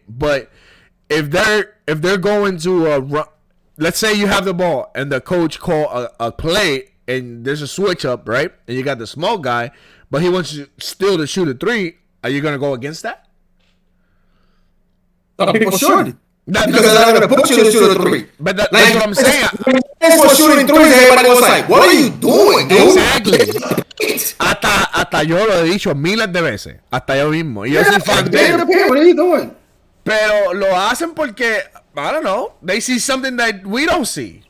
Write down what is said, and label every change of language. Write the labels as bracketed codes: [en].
[en] But if they're going to let's say you have the ball and the coach call a play and there's a switch up, right? And you got the small guy, but he wants you still to shoot a 3. Are you gonna go against that? People should. Because they're not going to put you to shoot a 3. But that's what I'm saying. For shooting 3s, everybody was like, what are you doing, dude? Exactly. [es] Hasta yo lo he dicho miles de veces. Hasta yo mismo. Y yo soy fan de él. [en] What are you doing? [es] Pero lo hacen porque, [en] I don't know, they see something that we don't see.